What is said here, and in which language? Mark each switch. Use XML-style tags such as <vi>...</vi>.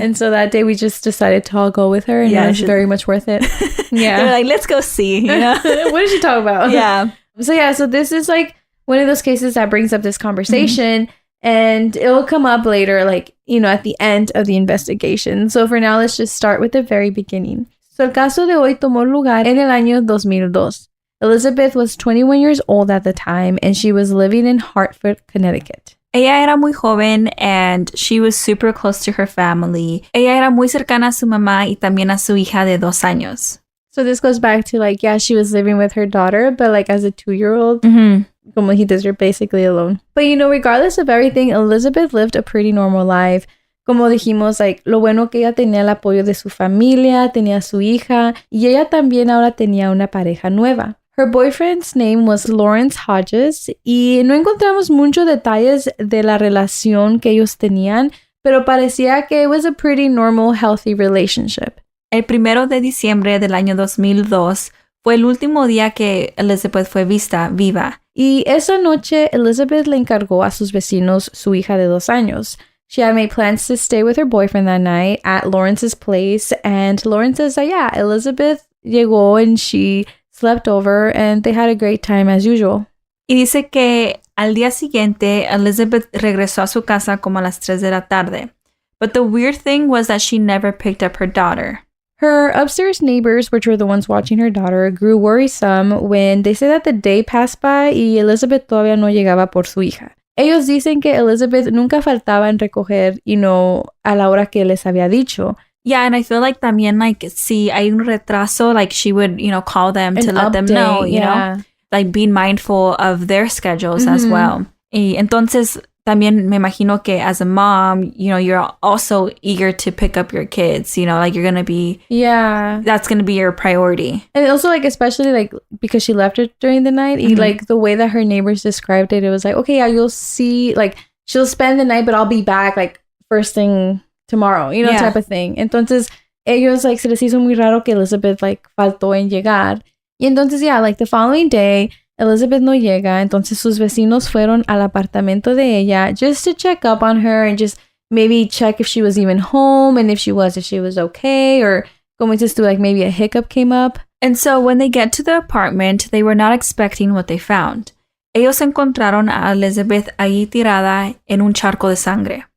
<en>And so that day we just decided to all go with her, and it was very much worth it. Yeah. They were like, let's go see. What did she talk about? Yeah. So this is like one of those cases that brings up this conversation. And it'll come up later, like, at the end of the investigation. So for now, let's just start with the very beginning.</en> <es>So el caso de hoy tomó lugar en el año 2002.</es> <en>Elizabeth was 21 years old at the time, and she was living in Hartford, Connecticut.</en> <es>Ella era muy joven</es> <en>and she was super close to her family.</en> <es>Ella era muy cercana a su mamá y también a su hija de 2 años.</es> <en>So this goes back to like, yeah, she was living with her daughter, but like as a 2-year-old.</en> <es>Como dijiste,</es> <en>you're basically alone. But regardless of everything, Elizabeth lived a pretty normal life.</en> <es>Como dijimos, like, lo bueno que ella tenía el apoyo de su familia, tenía su hija, y ella también ahora tenía una pareja nueva.</es> <en>Her boyfriend's name was Lawrence Hodges,</en> <es>y no encontramos muchos detalles de la relación que ellos tenían, pero parecía que</es> <en>it was a pretty normal, healthy relationship.</en> <es>El 1 de diciembre del año 2002 fue el último día que Elizabeth fue vista viva. Y esa noche, Elizabeth le encargó a sus vecinos su hija de 2 años.</es> <en>She had made plans to stay with her boyfriend that night at Lawrence's place. And Lawrence says that, yeah, Elizabeth</en> <es>llegó</es> <en>and she slept over and they had a great time as usual.</en> <es>Y dice que al día siguiente, Elizabeth regresó a su casa como a las 3 de la tarde.</es> <en>But the weird thing was that she never picked up her daughter. Her upstairs neighbors, which were the ones watching her daughter, grew worrisome when they say that the day passed by</en> <es>y Elizabeth todavía no llegaba por su hija. Ellos dicen que Elizabeth nunca faltaba en recoger, a la hora que les había dicho.</es> <en>Yeah, and I feel like</en> <es>también,</es> <en>like,</en> <es>si hay un retraso,</es> <en>like, she would, call them to let them know, you know? Like, being mindful of their schedules as well.</en> <es>Y entonces, también me imagino que</es> <en>as a mom, you're also eager to pick up your kids, like you're going to be... Yeah. That's going to be your priority. And also, like, especially, like, because she left it during the night, like, the way that her neighbors described it, it was like, okay, yeah, you'll see, like, she'll spend the night, but I'll be back, like, first thing tomorrow, type of thing.</en> <es>Entonces, ellos, like, se les hizo muy raro que Elizabeth, like, faltó en llegar. Y entonces,</es> <en>yeah, like, the following day...</en> <es>Elizabeth no llega, entonces sus vecinos fueron al apartamento de ella</es> <en>just to check up on her and just maybe check if she was even home and if she was okay, or</en> <es>como dices tú,</es> <en>like maybe a hiccup came up. And so when they get to the apartment, they were not expecting what they found.</en> <es>Ellos encontraron a Elizabeth ahí tirada en un charco de sangre.</es>